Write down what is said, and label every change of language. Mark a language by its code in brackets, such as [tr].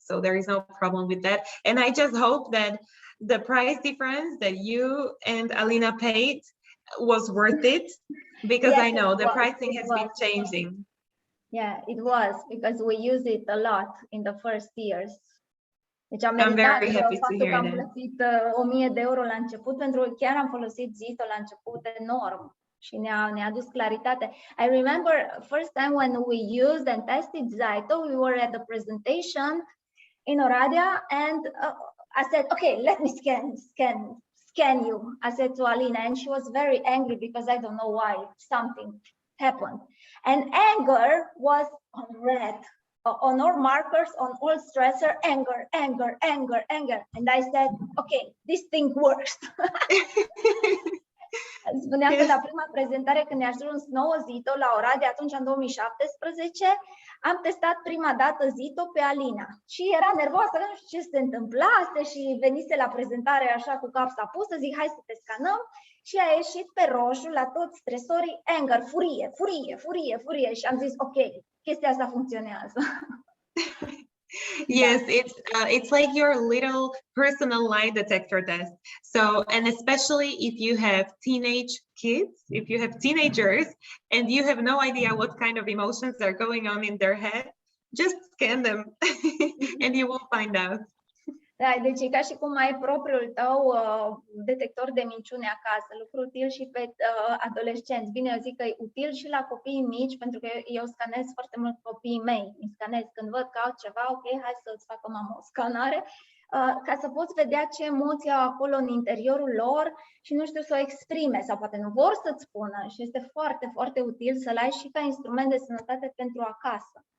[en] So there is no problem with that. And I just hope that the price difference that you and Alina paid was worth it, because yes, I know the pricing has been changing. Yeah, it was, because we use it a lot in the first years. [ro] Deci [en] I'm very happy to hear that. [ro] Am plătit €1.000 la început, pentru că chiar am folosit ZYTO la început enorm și ne-a adus claritate. [en] I remember first time when we used and tested ZYTO, we were at the presentation in Oradea, and I said, okay, let me scan you. I said to Alina, and she was very angry because I don't know why something happened. And anger was on red. On all markers, on all stressor, anger. And I said, okay, this thing works. [ro] Spuneam că la prima prezentare, când ne-a ajuns nouă ZYTO la Oradea, atunci în 2017, am testat prima dată ZYTO pe Alina. Și era nervoasă, nu știu ce se întâmplase și venise la prezentare așa cu capsa pusă, zic, hai să te scanăm. Și a ieșit pe roșu la toți stresorii, anger, furie. Și am zis, ok, chestia asta funcționează. [en] Yes, it's like your little personal lie detector test. So, and especially if you have teenage kids, if you have teenagers and you have no idea what kind of emotions are going on in their head, just scan them and you will find out. [ro] Da, deci e ca și cum ai propriul tău detector de minciune acasă, lucru util și pe adolescenți. Bine, eu zic că e util și la copiii mici, pentru că eu scanez foarte mult copiii mei. Îmi scanez când văd că au ceva, ok, hai să-ți facă mama o scanare, ca să poți vedea ce emoții au acolo în interiorul lor și nu știu, să o exprime sau poate nu vor să-ți spună și este foarte, foarte util să-l ai și ca instrument de sănătate pentru acasă.